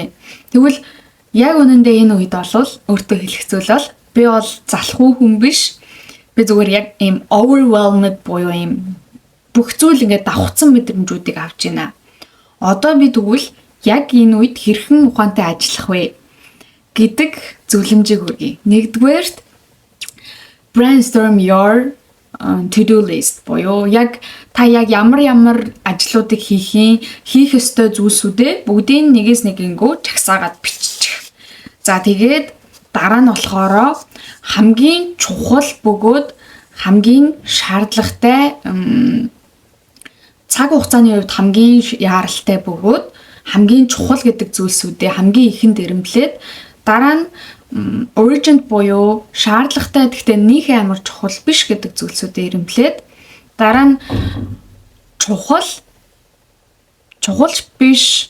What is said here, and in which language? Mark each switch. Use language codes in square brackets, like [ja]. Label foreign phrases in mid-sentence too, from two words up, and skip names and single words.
[mn] Тэгвэл яг үнэндээ энэ үед бол өөртөө хэлэх зүйл бол би бол залхуу хүн биш. Би зүгээр яг ийм overwhelmed буюу ийм бүх зүйл ингээд давхцсан мэдрэмжүүдийг авч байна. Одоо би тэгвэл яг энэ үед хэрхэн ухаантай ажиллах вэ гэдэг зөвлөмжийг хүргэе. Нэгдүгээрт [en] brainstorm your to-do list [mn] буюу яг та яг ямар ажлуудыг хийх ёстой зүйлсүүдээ бүгдийн нэгээс нэгэнгүү чагсаагаад бичих. За тэгээд дараа нь болохоор хамгийн чухал бөгөөд хамгийн шаардлагатай цаг хугацааны хувьд хамгийн яаралтай бөгөөд хамгийн чухал гэдэг зүйлсүүдээ хамгийн ихэнд эрэмблээд дараа нь urgent буюу шаардлагатай гэхдээ нийхээ амар чухал биш гэдэг зүйлсүүдээ эрэмблээд дараа нь чухал биш.